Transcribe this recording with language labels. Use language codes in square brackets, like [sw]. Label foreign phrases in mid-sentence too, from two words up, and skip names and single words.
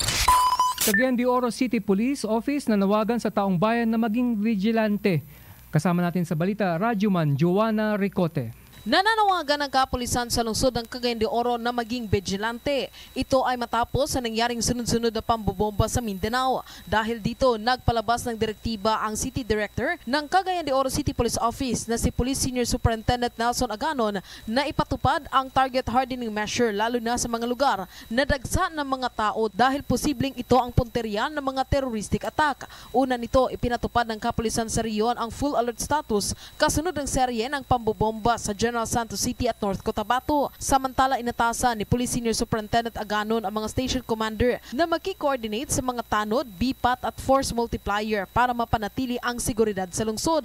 [tl] Cagayan de Oro City Police Office nanawagan sa taong bayan na maging vigilante. Kasama natin sa balita, Radyoman Joanna Ricote. Nananawagan ng kapulisan sa lungsod ng Cagayan de Oro na maging vigilante. Ito ay matapos sa nangyaring sunod-sunod na pambobomba sa Mindanao. Dahil dito, nagpalabas ng direktiba ang City Director ng Cagayan de Oro City Police Office na si Police Senior Superintendent Nelson Aganon na ipatupad ang [en] target hardening measure [tl] lalo na sa mga lugar na dagsa ng mga tao dahil posibleng ito ang punterian ng mga [en] terroristic attack. [tl] Una nito, ipinatupad ng kapulisan sa riyon ang [en] full alert status [tl] kasunod ng serye ng pambobomba sa General Santos City at North Cotabato. Samantala, inatasan ni Police Senior Superintendent Aganon ang mga [en] station commander [tl] na magki-coordinate sa mga tanod, BPAT at [en] force multiplier [tl] para mapanatili ang seguridad sa lungsod.